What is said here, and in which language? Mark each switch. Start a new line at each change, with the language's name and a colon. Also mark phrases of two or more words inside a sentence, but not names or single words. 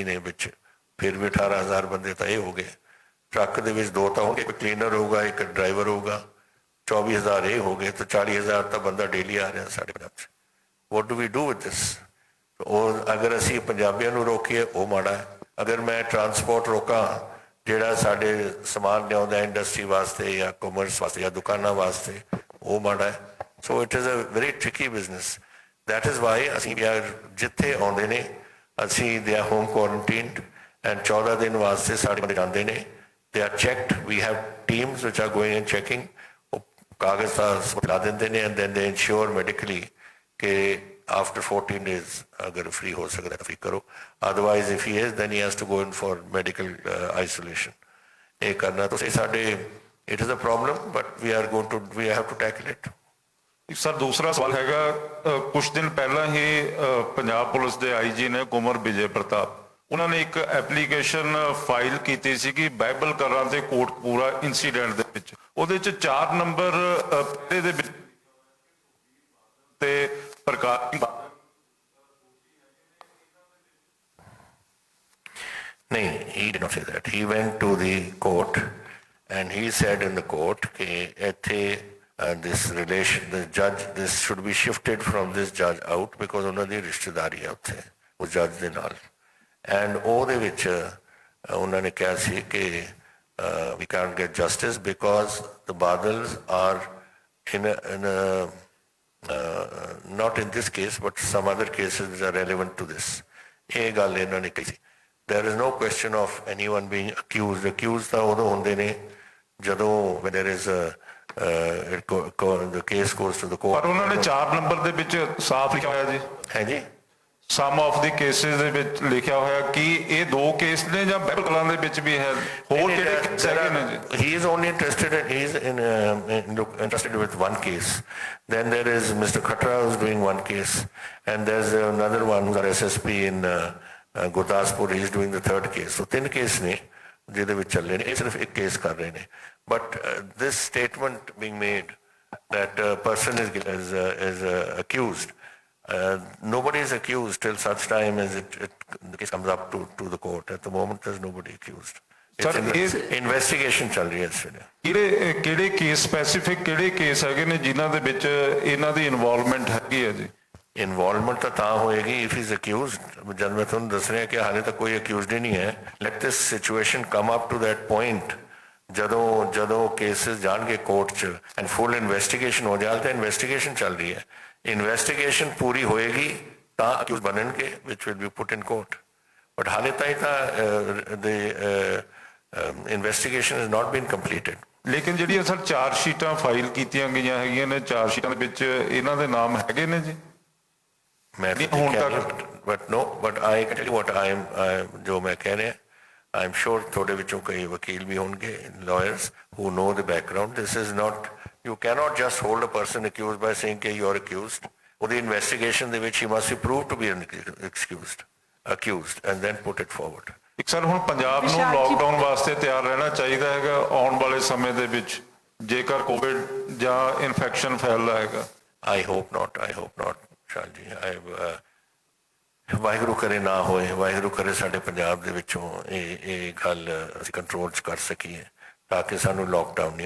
Punjabi: ਨੇ ਵਿੱਚ ਫਿਰ ਵੀ 18,000 ਬੰਦੇ ਤਾਂ ਇਹ ਹੋ ਗਏ ਟਰੱਕ ਦੇ ਵਿੱਚ 2 ਤਾਂ ਹੋਣਗੇ ਇੱਕ ਕਲੀਨਰ ਹੋਊਗਾ ਇੱਕ ਡਰਾਈਵਰ ਹੋਊਗਾ 24,000 ਇਹ ਹੋ ਗਏ ਤਾਂ 40,000 ਤਾਂ ਬੰਦਾ ਡੇਲੀ ਆ ਰਿਹਾ ਸਾਡੇ ਪੰਜਾਬ 'ਚ
English: what do we do with this
Punjabi: ਉਹ ਅਗਰ ਅਸੀਂ ਪੰਜਾਬੀਆਂ ਨੂੰ ਰੋਕੀਏ ਉਹ ਮਾੜਾ ਹੈ ਅਗਰ ਮੈਂ ਟਰਾਂਸਪੋਰਟ ਰੋਕਾਂ ਜਿਹੜਾ ਸਾਡੇ ਸਮਾਨ ਲਿਆਉਂਦਾ ਇੰਡਸਟਰੀ ਵਾਸਤੇ ਜਾਂ ਕਾਮਰਸ ਵਾਸਤੇ ਜਾਂ ਦੁਕਾਨਾਂ ਵਾਸਤੇ ਉਹ ਮਾੜਾ ਹੈ
English: So it is a very tricky business. That is why
Punjabi: ਅਸੀਂ ਜਿੱਥੇ ਆਉਂਦੇ ਨੇ ਅਸੀਂ
English: they are home quarantined and
Punjabi: 14 ਦਿਨ ਵਾਸਤੇ ਸਾਡੇ ਬੰਦੇ ਜਾਂਦੇ ਨੇ
English: they are checked. We have teams which are going and checking.
Punjabi: ਉਹ ਕਾਗਜ਼ ਤਾਂ ਲਾ ਦਿੰਦੇ ਨੇ
English: and then they ensure medically
Punjabi: ਕਿ
English: after 14 days
Punjabi: ਅਗਰ free ਹੋ ਸਕਦਾ ਤਾਂ free ਕਰੋ.
English: Otherwise if he is then he has to go in for medical isolation.
Punjabi: ਇਹ ਕਰਨਾ ਤੁਸੀਂ ਸਾਡੇ
English: it is a problem but we have to tackle it.
Punjabi: ਸਰ ਦੂਸਰਾ ਸਵਾਲ ਹੈਗਾ ਕੁਝ ਦਿਨ ਪਹਿਲਾਂ ਹੀ ਪੰਜਾਬ ਪੁਲਿਸ ਦੇ ਆਈਜੀ ਨੇ ਕੁਮਰ ਵਿਜੇ ਪ੍ਰਤਾਪ ਉਹਨਾਂ ਨੇ ਇੱਕ
English: application file
Punjabi: ਕੀਤੀ ਸੀ ਕਿ ਬਾਈਬਲ ਕਰਾਂ ਤੇ ਕੋਟਪੂਰਾ ਇਨਸੀਡੈਂਟ ਦੇ ਵਿੱਚ ਉਹਦੇ ਚ 4 ਨੰਬਰ ਦੇ ਵਿੱਚ ਤੇ ਪ੍ਰਕਾਸ਼
English: ਨਹੀਂ he did not say that he went to the court and he said in the court
Punjabi: ਕਿ ਇੱਥੇ
English: this judge this should be shifted from this judge out because
Punjabi: ਉਹਨਾਂ ਦੀ ਰਿਸ਼ਤੇਦਾਰੀ ਹੈ ਉੱਥੇ ਉਸ ਜੱਜ ਦੇ ਨਾਲ
English: and
Punjabi: ਉਹਦੇ ਵਿੱਚ ਉਹਨਾਂ ਨੇ ਕਿਹਾ ਸੀ ਕਿ
English: we can't get justice because the Badals are in a not in this case but some other cases which are relevant to this
Punjabi: ਇਹ ਗੱਲ ਇਹਨਾਂ ਨੇ ਕਹੀ ਸੀ
English: there is no question of anyone being accused
Punjabi: ਤਾਂ ਉਦੋਂ ਹੁੰਦੇ ਨੇ ਜਦੋਂ
English: when there is the case goes to the court
Punjabi: ਪਰ ਉਹਨਾਂ ਨੇ 4 ਨੰਬਰ ਦੇ ਵਿੱਚ ਸਾਫ਼ ਲਿਖਿਆ ਹੋਇਆ ਜੀ ਹੈ ਜੀ
English: some of the cases
Punjabi: ਦੇ ਵਿੱਚ ਲਿਖਿਆ ਹੋਇਆ ਕਿ ਇਹ 2 ਕੇਸ ਨੇ ਜਾਂ ਬਾਈਬਲ ਕਲਾਂ ਦੇ ਵਿੱਚ ਵੀ ਹੈ ਹੋਰ ਕਿਹੜੇ ਕੇਸ ਹੈਗੇ ਨੇ ਜੀ
English: he is only interested with one case then there is Mr. Khatra who is doing one case and there's another one who's our SSP in Gurdaspur he is doing the 3rd case so 3 case ne
Punjabi: ਜਿਹਦੇ ਵਿੱਚ ਚੱਲੇ ਨੇ, ਇਹ ਸਿਰਫ ਇੱਕ ਕੇਸ ਕਰ ਰਹੇ ਨੇ।
English: but this statement being made that a person is accused. Nobody is accused till such time as the case comes up to the court. At the moment, there's nobody accused. It's investigation
Punjabi: ਚੱਲ ਰਹੀ ਹੈ ਇਸ ਵੇਲੇ। ਕਿਹੜੇ ਕੇਸ ਸਪੈਸੀਫਿਕ ਕਿਹੜੇ ਕੇਸ ਹੈਗੇ ਨੇ ਜਿਨ੍ਹਾਂ ਦੇ ਵਿੱਚ ਇਹਨਾਂ ਦੀ ਇਨਵੋਲਵਮੈਂਟ ਹੈਗੀ ਹੈ ਜੀ? ਇਨਵੋਲਵਮੈਂਟ ਤਾਂ ਹੋਏਗੀ
English: if he's accused।
Punjabi: ਜਦ ਮੈਂ ਤੁਹਾਨੂੰ ਦੱਸ ਰਿਹਾ ਕਿ ਹਾਲੇ ਤੱਕ ਕੋਈ accused ਹੀ ਨਹੀਂ ਹੈ।
English: Let this situation come up to that point
Punjabi: ਜਦੋਂ ਕੇਸਿਸ ਜਾਣਗੇ ਕੋਰਟ 'ਚ
English: and full investigation
Punjabi: ਹੋ ਜਾਏ ਤਾਂ ਇਨਵੈਸਟੀਗੇਸ਼ਨ ਚੱਲ ਰਹੀ ਹੈ। ਇਨਵੈਸਟੀਗੇਸ਼ਨ ਪੂਰੀ ਹੋਏਗੀ ਤਾਂ ਅਕਿਊਜ਼ ਬਣਨਗੇ
English: which will be put in court।
Punjabi: ਬਟ ਹਾਲੇ ਤਾਈਂ ਤਾਂ ਇਨਵੈਸਟੀਗੇਸ਼ਨ
English: has not been completed।
Punjabi: ਲੇਕਿਨ ਜਿਹੜੀਆਂ ਸਰ ਚਾਰ ਸ਼ੀਟਾਂ ਫਾਈਲ ਕੀਤੀਆਂ ਗਈਆਂ ਹੈਗੀਆਂ ਨੇ, ਚਾਰ ਸ਼ੀਟਾਂ ਦੇ ਵਿੱਚ ਇਹਨਾਂ ਦੇ ਨਾਮ ਹੈਗੇ ਨੇ ਜੀ? ਮੈਂ ਹੁਣ ਤੱਕ
English: but I can tell you what I am
Punjabi: ਜੋ ਮੈਂ ਕਹਿ ਰਿਹਾ।
English: I'm sure
Punjabi: ਤੁਹਾਡੇ ਵਿੱਚੋਂ ਕਈ ਵਕੀਲ ਵੀ ਹੋਣਗੇ,
English: lawyers who know the background. This is not, you cannot just hold a person accused by saying that you are accused.
Punjabi: ਉਹਦੀ ਇਨਵੈਸਟੀਗੇਸ਼ਨ ਦੇ ਵਿੱਚ
English: he must be proved to be accused and then put it forward।
Punjabi: ਇੱਕ ਸਰ ਹੁਣ ਪੰਜਾਬ ਨੂੰ ਲਾਕਡਾਊਨ ਵਾਸਤੇ ਤਿਆਰ ਰਹਿਣਾ ਚਾਹੀਦਾ ਹੈਗਾ ਆਉਣ ਵਾਲੇ ਸਮੇਂ ਦੇ ਵਿੱਚ ਜੇਕਰ ਕੋਵਿਡ ਜਾਂ ਇਨਫੈਕਸ਼ਨ ਫੈਲਦਾ ਹੈਗਾ?
English: I hope not
Punjabi: ਸ਼ਾਲ ਜੀ। ਵਾਹਿਗੁਰੂ ਕਰੇ ਨਾ ਹੋਏ, ਵਾਹਿਗੁਰੂ ਕਰੇ ਸਾਡੇ ਪੰਜਾਬ ਦੇ ਵਿੱਚੋਂ ਇਹ ਗੱਲ ਅਸੀਂ ਕੰਟਰੋਲ 'ਚ ਕਰ ਸਕੀਏ ਤਾਂ ਕਿ ਸਾਨੂੰ ਲਾਕਡਾਊਨ ਨਹੀਂ।